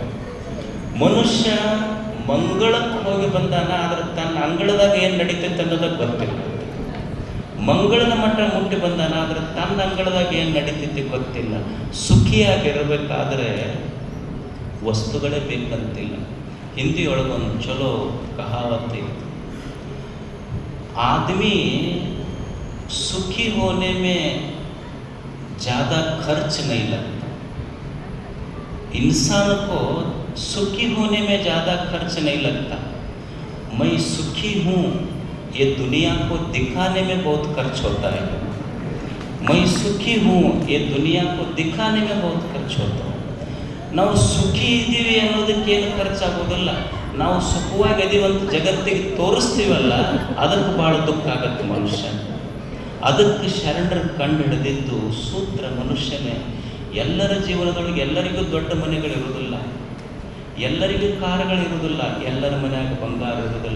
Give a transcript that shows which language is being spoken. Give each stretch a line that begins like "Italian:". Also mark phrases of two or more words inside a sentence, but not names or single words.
Kannada: ಮನುಷ್ಯ ಮಂಗಳಕ್ಕೆ ಹೋಗಿ ಬಂದಾನ, ಆದ್ರೆ ತನ್ನ ಅಂಗಳದಾಗ ಏನು ನಡೀತೈತೆ ಅನ್ನೋದಕ್ಕೆ ಗೊತ್ತಿಲ್ಲ. ಮಂಗಳದ ಮಟ್ಟ ಮುಟ್ಟಿ ಬಂದಾನ, ಆದ್ರೆ ತನ್ನ ಅಂಗಳದಾಗ ಏನು ನಡೀತೈತಿ ಗೊತ್ತಿಲ್ಲ. ಸುಖಿಯಾಗಿರಬೇಕಾದ್ರೆ ವಸ್ತುಗಳೇ ಬೇಕಂತಿಲ್ಲ. ಹಿಂದಿಯೊಳಗೊಂದು ಚಲೋ ಕಹಾವತ್ ಇತ್ತು,
Hindi: आदमी सुखी होने में ज़्यादा खर्च नहीं लगता. इंसान को सुखी होने में ज़्यादा खर्च नहीं लगता. मैं सुखी हूँ ये दुनिया को दिखाने में बहुत खर्च होता है. मैं सुखी हूँ ये दुनिया को दिखाने में बहुत खर्च होता है.
Kannada: ನಾವು ಸುಖಿ ಇದ್ದೀವಿ ಅನ್ನೋದಕ್ಕೇನು ಖರ್ಚಾಗೋದಿಲ್ಲ. ನಾವು ಸುಖವಾಗಿ ಅದೀವಂತ ಜಗತ್ತಿಗೆ ತೋರಿಸ್ತೀವಲ್ಲ, ಅದಕ್ಕೆ ಭಾಳ ದುಃಖ ಆಗತ್ತೆ ಮನುಷ್ಯ. ಅದಕ್ಕೆ ಶರಣರು ಕಂಡು ಹಿಡಿದಿದ್ದು ಸೂತ್ರ ಮನುಷ್ಯನೇ. ಎಲ್ಲರ ಜೀವನದೊಳಗೆ ಎಲ್ಲರಿಗೂ ದೊಡ್ಡ ಮನೆಗಳಿರುವುದಿಲ್ಲ, ಎಲ್ಲರಿಗೂ ಕಾರುಗಳಿರುವುದಿಲ್ಲ, ಎಲ್ಲರ ಮನೆಯಾಗ ಬಂಗಾರ ಇರುವುದಿಲ್ಲ.